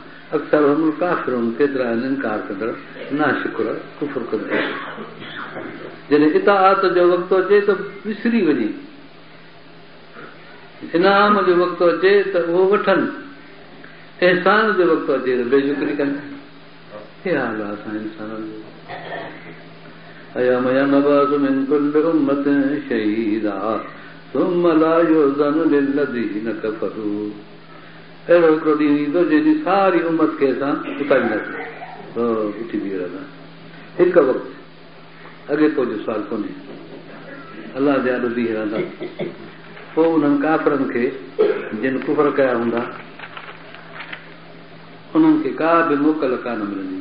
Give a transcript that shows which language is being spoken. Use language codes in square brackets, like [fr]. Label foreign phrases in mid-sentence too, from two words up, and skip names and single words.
[ar] أكثرهم كافرون, [sd] केतिरा आहिनि इनकार कंदड़, नाशुक्र, कुफ़्र कंदड़। जॾहिं इताअत जो वक़्तु अचे त विसरी वञे, इनाम जो वक़्तु अचे त उहो वठनि, अहसान जो वक़्तु अचे त बेशुक्री कनि। हे हाल आहे असां इंसाननि जो। [ar] ويوم نبعث من كل أمة شهيدا ثم لا يؤذن للذين كفروا. [sd] अहिड़ो हिकिड़ो ॾींहुं ईंदो जंहिंजी सारी उम्मत खे असां उतारींदासीं, उथी बीह रहंदा हिकु वक़्तु, अॻे पोइ जो सुवाल कोन्हे। अलाह जे आॾो बीह रहंदा, पोइ उन्हनि काफ़रनि खे जिन कुफर कया हूंदा उन्हनि खे का बि मोकल कान मिलंदी।